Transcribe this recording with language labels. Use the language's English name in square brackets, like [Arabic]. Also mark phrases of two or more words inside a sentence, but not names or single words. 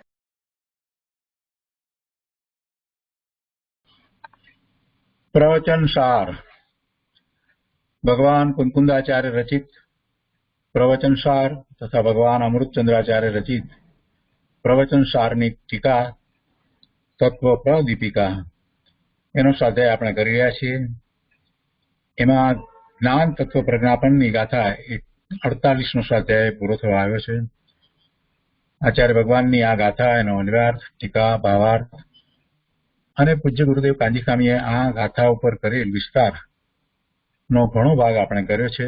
[Gujarati] પ્રવચન સાર ભગવાન કુંકુંદાચાર્ય રચિત પ્રવચન સાર તથા ભગવાન અમૃતચંદ્રાચાર્ય રચિત પ્રવચન साરની ટીકા તત્વ પ્રદીપિકા એનો સ્વાધ્યાય આપણે કરી રહ્યા છીએ। એમાં જ્ઞાન તત્વ પ્રજ્ઞાપનની ગાથા 48નો સ્વાધ્યાય પૂરો થવા આવ્યો છે। આચાર્ય ભગવાનની આ ગાથા, એનો અન્વયાર્થ, ટીકા, ભાવાર્થ અને પૂજ્ય ગુરુદેવ કાંજીસ્વામીએ આ ગાથા ઉપર કરેલ વિસ્તારનો ઘણો ભાગ આપણે કર્યો છે।